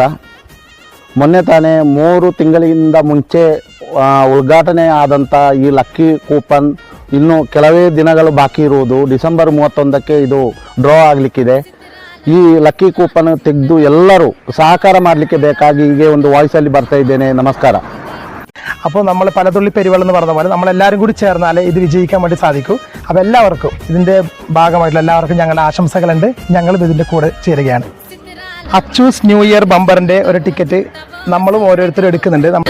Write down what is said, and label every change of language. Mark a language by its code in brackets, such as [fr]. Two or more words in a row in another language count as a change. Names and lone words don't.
[kn] ಮೊನ್ನೆ ತಾನೇ 3 ತಿಂಗಳಿಂದ ಮುಂಚೆ ಉದ್ಘಾಟನೆ ಆದಂಥ ಈ ಲಕ್ಕಿ ಕೂಪನ್ ಇನ್ನು ಕೆಲವೇ ದಿನಗಳು ಬಾಕಿ ಇರುವುದು. ಡಿಸೆಂಬರ್ 31ಕ್ಕೆ ಇದು ಡ್ರಾ ಆಗಲಿಕ್ಕಿದೆ. ಈ ಲಕ್ಕಿ ಕೂಪನ್ ತೆಗೆದು ಎಲ್ಲರೂ സഹಕಾರ ಮಾಡಲಿಕ್ಕೆ ಬೇಕಾಗಿ ಹೀಗೆ ಒಂದು ವಾಯ್ಸಲ್ಲಿ ಬರ್ತಾ ഇದ್ದೇನೆ. [ml] നമസ്കാര. അപ്പോൾ നമ്മൾ പലതുള്ളി പെരുവെള്ളം എന്ന് പറഞ്ഞ പോലെ നമ്മളെല്ലാവരും കൂടി ചേർന്നാലേ ഇത് വിജയിക്കാൻ വേണ്ടി സാധിക്കൂ. അപ്പോൾ എല്ലാവർക്കും ഇതിൻ്റെ ഭാഗമായിട്ടുള്ള എല്ലാവർക്കും ഞങ്ങളുടെ ആശംസകളുണ്ട്. ഞങ്ങളും ഇതിൻ്റെ കൂടെ ചേരുകയാണ്. അച്ചൂസ് [en] New Year [ml] ബമ്പറിൻ്റെ ഒരു ടിക്കറ്റ് നമ്മളും ഓരോരുത്തരും എടുക്കുന്നുണ്ട്.